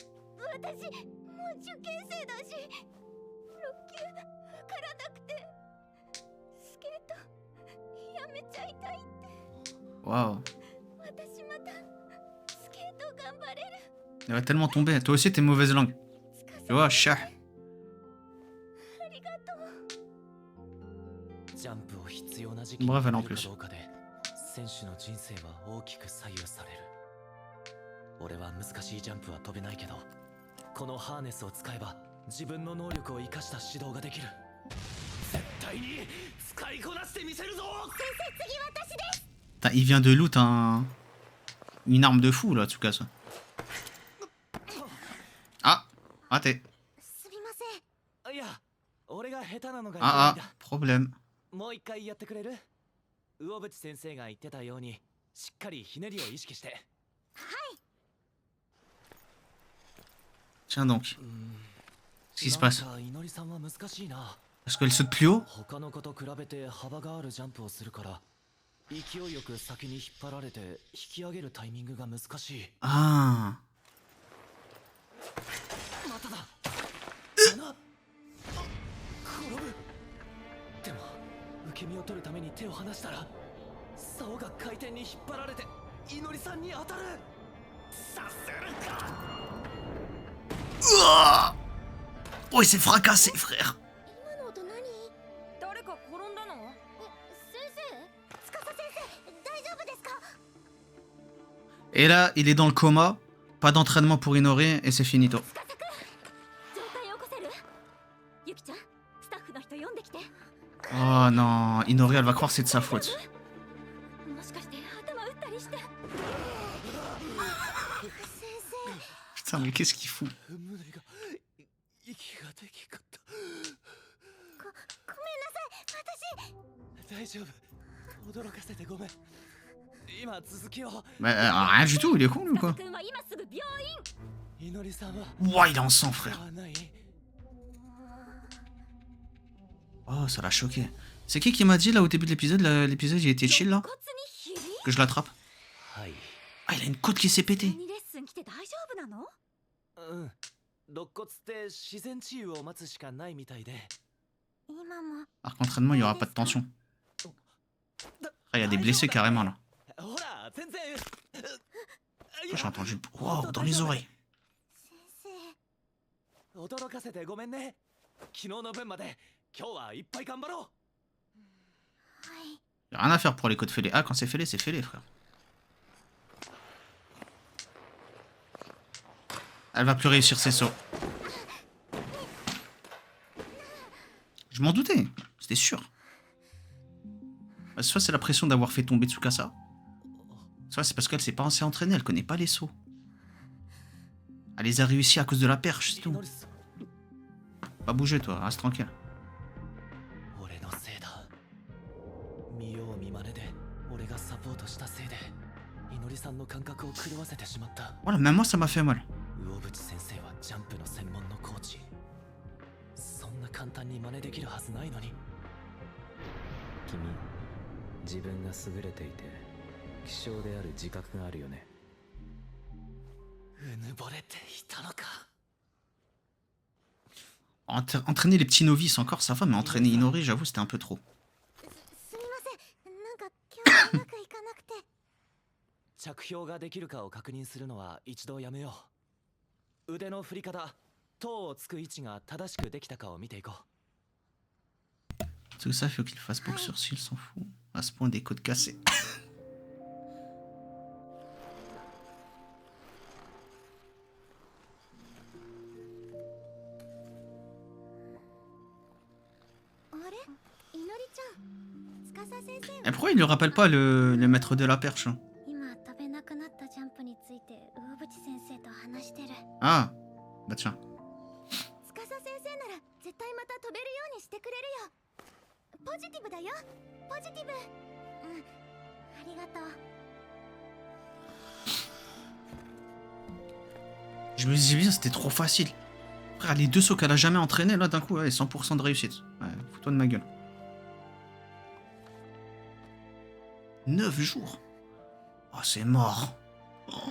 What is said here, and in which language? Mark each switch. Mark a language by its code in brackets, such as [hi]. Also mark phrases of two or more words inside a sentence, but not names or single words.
[ja] 私もう受験生だし6級受からなくてスケートやめちゃいたいって。 [fr] Waouh. [ja] 私またスケート頑張れる。 [fr] Elle va tellement tomber. Toi aussi, t'es mauvaise langue. Tu vois, chat. [ja] ありがとう。ジャンプを必要な時期に [fr] Bref, elle en [ja] 入るか [fr] plus. [ja] どうかで選手の人生は大きく左右される俺は難しいジャンプは飛べないけどこのハーネスを使えば自分の能力を生かした指導ができる絶対に使いこなしてみせるぞ先生次私です。 [fr] Putain, il vient de loot une arme de fou là, en tout cas ça. Ah, raté. [ja] すみません。いや俺が下手なのがいけないん [fr] Ah, [ja] だ [fr] ah, problème. [ja] もう一回やってくれる魚淵先生が言ってたようにしっかりひねりを意識して [fr] Tiens donc. [ja] うーん [fr] Qu'est-ce qui se passe? [ja] なんかいのりさんは難しいな [fr] Parce qu'elle saute plus haut? [ja] 他の子と比べて幅があるジャンプをするから勢いよく先に引っ張られて引き上げるタイミングが難しい [fr] Ah. [ja] まただ穴転ぶでも受け身を取るために手を離したら竿が回転に引っ張られていのりさんに当たるさせるか [fr] Ouah. Oh, il s'est fracassé, frère. [ja] 今の音何？誰か転んだの？先生？司先生大丈夫ですか？ [fr] Et là, il est dans le coma. Pas d'entraînement pour Inoré et c'est finito. [ja] 司くん状態を起こせる？ゆきちゃんスタッフの人呼んできて。 [fr] Oh non, Inoré, elle va croire que c'est de sa faute. [ja] もしかして頭打ったりして。先生。 [fr] Putain, mais qu'est-ce qu'il fout? [ja] 胸が息ができかったごめんなさい私。大丈夫驚かせてごめん今続きを [fr] Mais rien du tout, il est con lui ou quoi? [ja] 司くんは今すぐ病院。いのりさんは [fr] Ouah, il est en sang, frère. [ja] はない [fr] Oh, ça l'a choqué. C'est qui m'a dit là au début de l'épisode? L'épisode, il était chill là? [ja] 骨にひび？ [fr] Que je l'attrape? [ja] はい [fr] Ah, il a une côte qui s'est pétée. [ja] にレッスン来て大丈夫なの？うん肋骨って自然治癒を待つしかないみたいで今も。 [fr] Arc entraînement, il y aura pas de tension. Ah, il y a des blessés carrément là. [ja] ほら全然 [fr] Oh, j'ai entendu. Wow, dans les oreilles. [ja] 先生。驚かせてごめんね昨日の分まで今日はいっぱい頑張ろうはい。 [fr] Y a rien à faire pour les côtes fêlées. Ah, quand c'est fêlé, frère. Elle va plus réussir ses sauts. Je m'en doutais, c'était sûr. Bah, soit c'est la pression d'avoir fait tomber Tsukasa, soit c'est parce qu'elle s'est pas assez entraînée, elle connaît pas les sauts. Elle les a réussi à cause de la perche, c'est tout. Pas bouger toi, reste tranquille. [ja] 俺のせいだ見よう見まねで俺がサポートしたせいでいのりさんの感覚を狂わせてしまった [fr] Voilà, même moi ça m'a fait mal. [ja] 魚淵先生はジャンプの専門のコーチそんな簡単に真似できるはずないのに君自分が優れていて希少である自覚があるよねうぬぼれていたのか [fr] Entraîner les petits novices encore, ça va, mais entraîner Inori, j'avoue, c'était un peu trop. [ja] すみません、なんか今日うまくいかなくて。着氷ができるかを確認するのは一度やめよう。腕の振り方、頭をつく位置が正しくできたかを見ていこう。 [fr] Tout ça, il faut qu'il fasse boxeur s'il s'en fout. À ce point des côtes cassées. [ja] あれ、いのりちゃん、司先生 [fr] Et pourquoi il lui rappelle pas le maître de la perche? [ja] 今飛べなくなったジャンプについて魚淵先生と話してる。 [fr] Ah, bah tiens. [ja] 司先生なら絶対また飛べるようにしてくれるよ。ポジティブだよ、ポジティブ。うん、ありがとう。 [fr] Je me disais bien, c'était trop facile. Frère, les deux sauts qu'elle a jamais entraîné, là, d'un coup, ouais, 100% de réussite. Ouais, fous-toi de ma gueule. 9 jours. Oh, c'est mort. Oh.